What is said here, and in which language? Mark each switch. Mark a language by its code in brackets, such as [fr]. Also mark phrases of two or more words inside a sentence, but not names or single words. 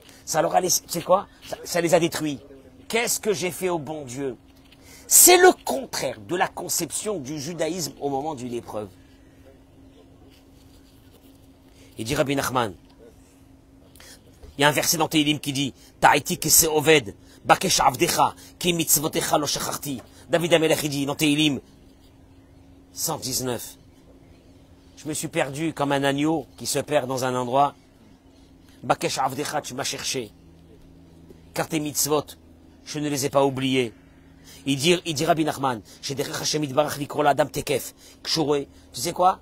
[fr] Ça leur a laissé, tu sais quoi? Ça les a détruits. Qu'est-ce que j'ai fait au bon Dieu? C'est le contraire de la conception du judaïsme au moment d'une épreuve. Il dit Rabbi Nachman, il y a un verset dans Tehillim qui dit, [he] תעיתי כשה אובד, בקש עבדך, כי מצותיך לא שכחתי. [fr] David Amelech dit dans Tehillim 119. Je me suis perdu comme un agneau qui se perd dans un endroit. [he] בקש עבדך, [fr] tu m'as cherché. Car tes mitzvot, je ne les ai pas oubliés. Il dit Rabbi Nachman, tu sais quoi?